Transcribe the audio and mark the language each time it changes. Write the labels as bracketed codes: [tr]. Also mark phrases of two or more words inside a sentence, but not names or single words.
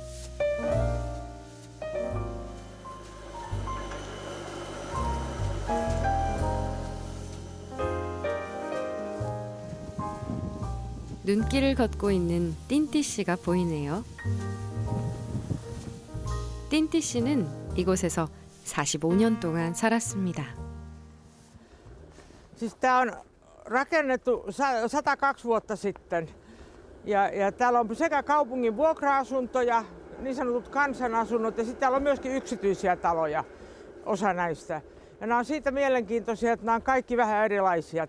[ko] 눈길을 걷고 있는 띵띠 씨가 보이네요. 띵띠 씨는 이곳에서 45년 동안 살았습니다. [fi] Siis tämä on rakennettu 102 vuotta sitten ja täällä on sekä kaupungin vuokra-asuntoja, niin sanotut kansanasunnot ja sitten täällä on myöskin yksityisiä taloja, osa näistä. Ja nämä on siitä mielenkiintoisia, että nämä on kaikki vähän erilaisia.